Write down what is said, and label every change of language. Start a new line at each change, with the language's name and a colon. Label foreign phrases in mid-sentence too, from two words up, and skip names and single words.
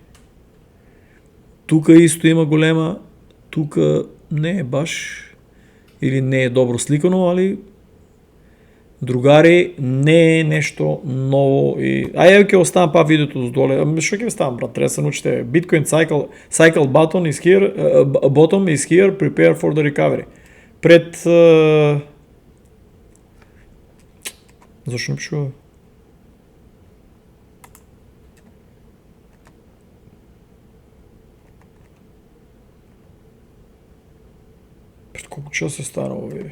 Macedonian: Тука исто има голема, тука не е баш, или не е добро сликано, али другари, не е нешто ново и ајде ќе оставам па видеото доле. Што ќе оставам, брат? Треба да се научите.
English: Bitcoin cycle bottom is here, prepare for the recovery.
Macedonian: Пред зашто не пишува? Пред колку час се стана ово видео?